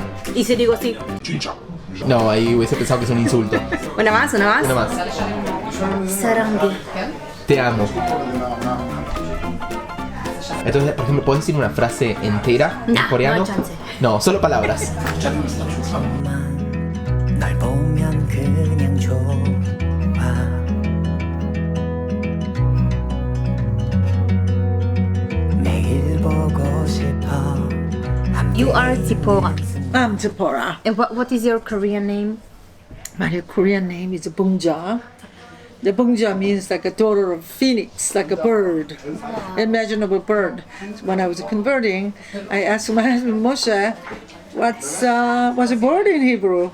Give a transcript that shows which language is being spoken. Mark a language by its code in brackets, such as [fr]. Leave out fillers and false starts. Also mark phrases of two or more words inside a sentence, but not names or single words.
[es] Y si digo así. No, ahí hubiese pensado que es un insulto. Una más. Una más. Sarangi. Te amo. Entonces, por ejemplo, ¿puedes decir una frase entera en No, coreano? no hay chance. No, solo palabras. [ko] 날 보면 그냥 좋아 매일 보고 싶어 [en] You are Tipora. I'm Zipporah. And what is your Korean name? My Korean name is Bungja. The Bungja means like a daughter of phoenix, like a bird. Imagine of a bird. So when I was converting, I asked my husband Moshe, what's a bird in Hebrew?